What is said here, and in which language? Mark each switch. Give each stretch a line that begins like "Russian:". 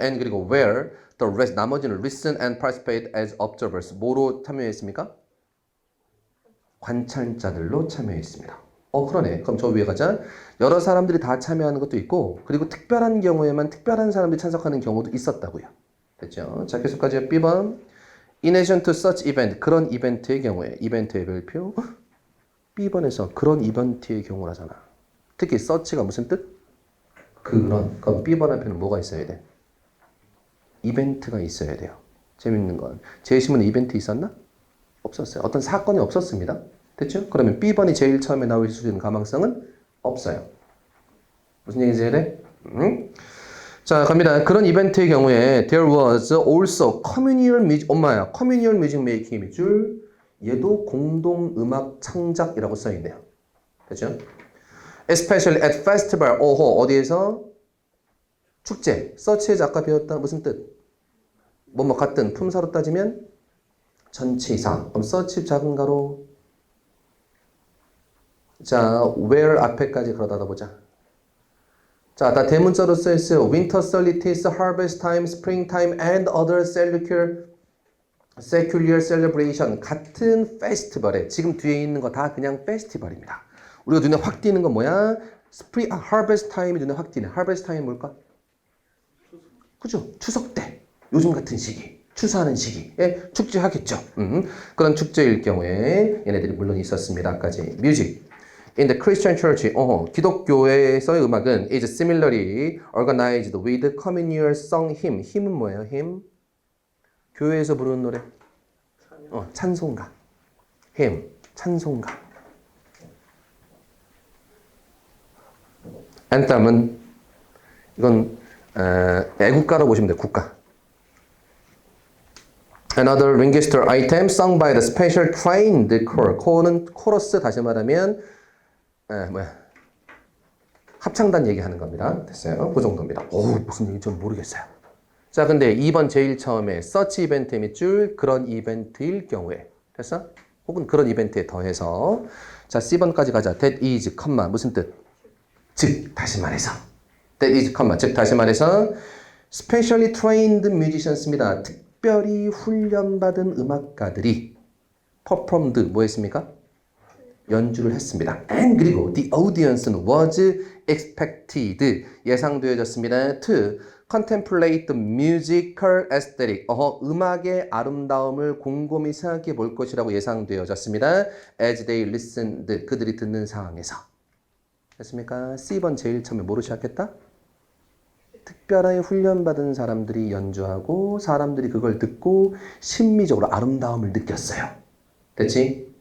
English: And
Korean: 그리고
English: where the rest,
Korean: 나머지는
English: listen and participate as observers.
Korean: 뭐로 참여했습니까? 관찰자들로 참여했습니다. 그러네. 그럼 저 위에 가자. 여러 사람들이 다 참여하는 것도 있고, 그리고 특별한 경우에만 특별한 사람들이 참석하는 경우도 있었다고요. 됐죠? 자, 계속 가죠. B번.
English: In addition to such event,
Korean: 그런 이벤트의 경우에, 이벤트의 별표. B번에서 그런 이벤트의 경우라잖아. 특히 such가 무슨 뜻? 그런. 그럼 B번 앞에는 뭐가 있어야 돼? 이벤트가 있어야 돼요. 재밌는 건. 제시문에 이벤트 있었나? 없었어요. 어떤 사건이 없었습니다. 됐죠? 그러면 B번이 제일 처음에 나올 수 있는 가망성은 없어요. 무슨 얘기지 그래? 자, 갑니다. 그런 이벤트의 경우에
English: there was also communal music,
Korean: 엄마야,
English: communal music making
Korean: 밑줄 얘도 공동 음악 창작이라고 써있네요. 됐죠?
English: Especially at festival,
Korean: 어디에서? 축제. such의 아까 배웠다. 무슨 뜻? 뭐뭐 같은 품사로 따지면 전체 이상. 그럼 such 작은 가로. 자, where 앞에까지 걸어다 보자. 자, 다 대문자로 써있어요.
English: Winter solstice, harvest time, spring time, and other secular celebration.
Korean: 같은 페스티벌에 지금 뒤에 있는 거 다 그냥 페스티벌입니다. 우리가 눈에 확 띄는 건 뭐야? harvest time이 눈에 확 띄네. harvest time 뭘까? 그죠? 추석 때. 요즘 같은 시기. 추수하는 시기에 축제하겠죠. 그런 축제일 경우에 얘네들이 물론 있었습니다. 아까지. music.
English: In the Christian Church,
Korean: 기독교에서의 음악은
English: is similarly organized with communal song hymn.
Korean: hymn은 뭐예요? hymn? 교회에서 부르는 노래. 찬송가. hymn, 찬송가. anthem은 이건 애국가로 보시면 돼요. 국가.
English: Another register item sung by the special trained choir.
Korean: choir는 코러스 다시 말하면 합창단 얘기하는 겁니다. 됐어요? 그 정도입니다. 오, 무슨 얘기인지 좀 모르겠어요. 자, 근데 2번 제일 처음에 such 이벤트 밑줄 그런 이벤트일 경우에 됐어? 혹은 그런 이벤트에 더해서 자, C번까지 가자. That is, 무슨 뜻? 즉, 다시 말해서
English: That is,
Korean: 즉, 다시 말해서
English: specially trained musicians
Korean: 입니다. 특별히 훈련받은 음악가들이 performed, 뭐 했습니까? 연주를 했습니다.
English: And
Korean: 그리고
English: the audience는 was expected,
Korean: 예상되어졌습니다.
English: To contemplate the musical aesthetic,
Korean: 음악의 아름다움을 곰곰이 생각해 볼 것이라고 예상되어졌습니다.
English: As they listened,
Korean: 그들이 듣는 상황에서. 됐습니까? C번 제일 처음에 뭐로 시작했다? 특별하게 훈련받은 사람들이 연주하고 사람들이 그걸 듣고 심미적으로 아름다움을 느꼈어요. 됐지?